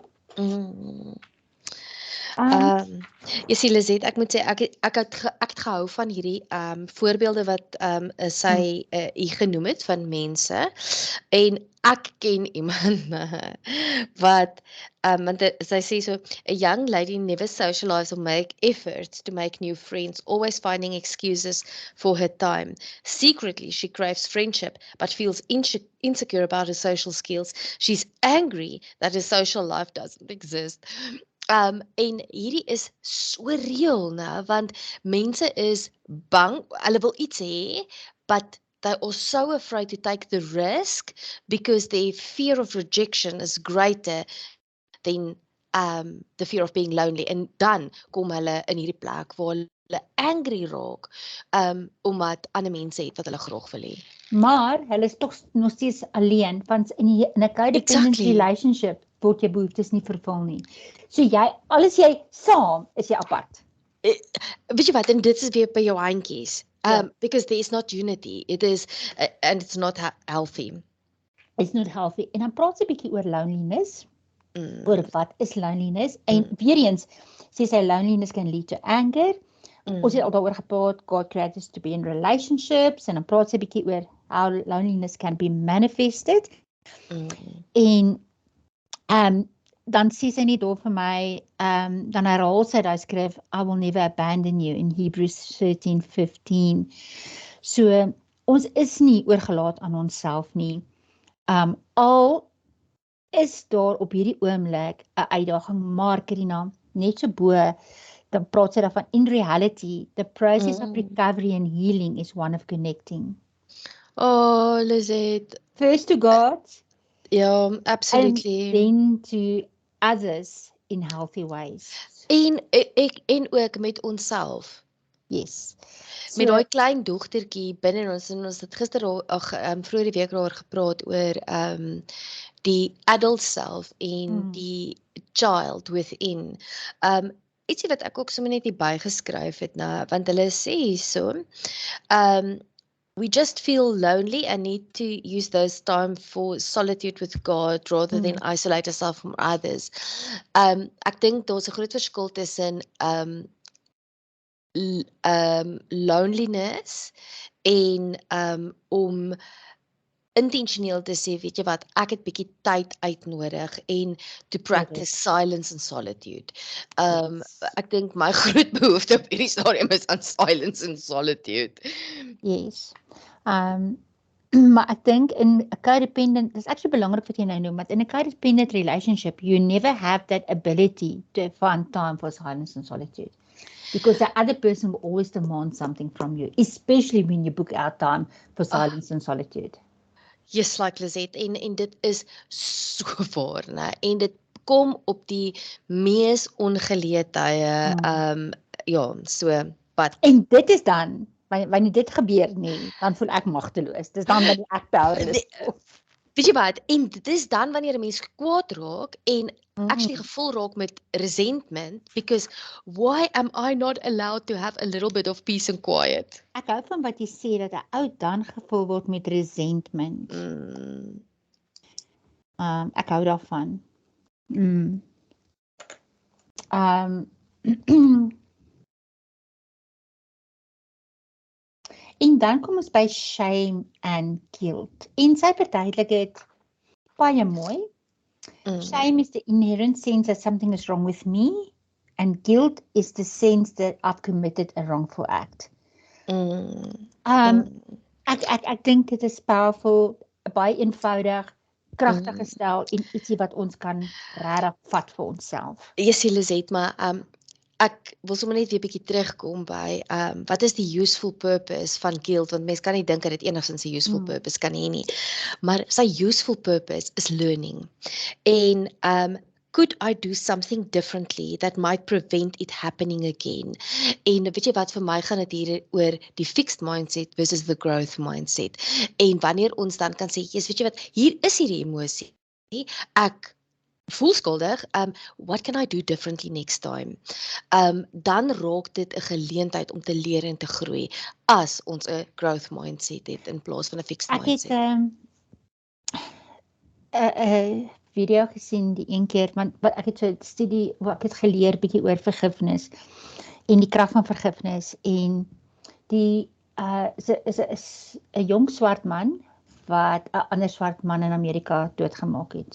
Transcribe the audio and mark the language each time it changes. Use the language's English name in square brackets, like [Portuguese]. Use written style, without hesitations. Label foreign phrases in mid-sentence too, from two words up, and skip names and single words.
[Afrikaans] Jy sien Lisette, ek moet sê ek het gehou van hierdie voorbeelde wat sy hier genoem het van mense, en ek ken iemand wat want sy sê so, [English] a young lady never socialize or make efforts to make new friends, always finding excuses for her time. Secretly, she craves friendship, but feels insecure about her social skills. She's angry that her social life doesn't exist. [Afrikaans] En hierdie is so reëel, né, want mense is bang, hulle wil iets hê, [English] but they are so afraid to take the risk because their fear of rejection is greater than the fear of being lonely. [Afrikaans] En dan kom hulle in hierdie plek waar hulle angry raak omdat ander mense het wat hulle graag wil hê. Maar hulle is toch nog steeds alleen, want in 'n codependent [English] Exactly. [Afrikaans] relationship word jou behoeftes nie vervul nie. So alles jy saam, is jy apart. Weet jy wat, en dit is weer by jou handjies. Ja. [English] Because there is not unity. It is, and it's not healthy. It's not healthy. [Afrikaans] En dan praat sy 'n bietjie oor loneliness. Oor wat is loneliness? En weer eens, sê sy [English] loneliness can lead to anger. [Afrikaans] Ons het al daaroor gepraat, [English] God created us to be in relationships, [Afrikaans] en dan praat sy 'n bietjie oor [English] how loneliness can be manifested. [Afrikaans] En dan sê sy nie daar vir my, dan herhaal sy daai skrif, [English] I will never abandon you in Hebrews 13:15. [Afrikaans] So, ons is nie oorgelaat aan onsself nie. Al is daar op hierdie oomblik 'n uitdaging, maar Karina, net so bo, dan praat sy daarvan, [English] in reality, the process of recovery and healing is one of connecting. Oh, Lizette. First to God, [Afrikaans] Ja, absolutely. [English] and then to others in healthy ways. [Afrikaans] En ook met onsself. [English] Yes. [Afrikaans] Met daai klein dogtertjie binne ons, en ons het gister vroeër die week daaroor gepraat oor die [English] adult self [Afrikaans] en die [English] child within. [Afrikaans] Ietsie wat ek ook sommer net hier bygeskryf het, want hulle sê hierso, [English] we just feel lonely and need to use those time for solitude with God rather than isolate ourselves from others. [Afrikaans] Ek dink daar's 'n groot verskil tussen loneliness en om intentioneel te sê, weet jy wat, ek het bietjie tyd uitnodig en [English] to practice silence and solitude. [Afrikaans] Ek dink my groot behoefte op hierdie stadium is aan [English] silence and solitude. Yes. [Afrikaans] Maar ek dink in 'n codependent, dis actually belangrik wat jy nou noem, want in 'n [English] codependent relationship, you never have that ability to find time for silence and solitude. Because the other person will always demand something from you, especially when you book out time for silence and solitude. Yes, like [Afrikaans] Lizette, en dit is so waar, né? En dit kom op die mees ongeleë tye, ja, so, but En dit is dan, wanneer dit gebeur nie, dan voel ek magteloos. Dis dan wanneer ek powerless voel. Weet jy wat, en dit is dan wanneer 'n mens kwaad raak en actually gevul raak met resentment, [English] because why am I not allowed to have a little bit of peace and quiet? [Afrikaans] Ek hou van wat jy sê, dat 'n ou dan gevul word met resentment. Ek hou daarvan. En dan kom ons by [English] shame and guilt. [Afrikaans] En sy verduidelik dit baie mooi. [English] Shame is the inherent sense that something is wrong with me, and guilt is the sense that I've committed a wrongful act. [Afrikaans] Ek dink dit is powerful, baie eenvoudig, kragtig gestel en ietsie wat ons kan regtig vat vir onsself. Yes, Lizette, maar ek wil sommer net weer 'n bietjie terugkom by wat is die [English] useful purpose [Afrikaans] van guilt, want mense kan nie dink dat dit enigstens 'n [English] useful purpose [Afrikaans] kan hê nie. Maar sy [English] useful purpose is learning. En could I do something differently that might prevent it happening again? [Afrikaans] En weet jy wat, vir my gaan dit hier oor die [English] fixed mindset versus the growth mindset. [Afrikaans] En wanneer ons dan kan sê, weet jy wat, hier is hierdie emosie. Ek voel skuldig, [English] what can I do differently next time? [Afrikaans] Dan raak dit 'n geleentheid om te leer en te groei as ons 'n [English] growth mindset [Afrikaans] het in plaas van 'n [English] fixed mindset. [Afrikaans] Ek het 'n video gesien die een keer, want ek het so 'n studie waar ek het geleer bietjie oor vergifnis en die krag van vergifnis, en die is 'n jong swart man wat 'n ander swart man in Amerika doodgemaak het.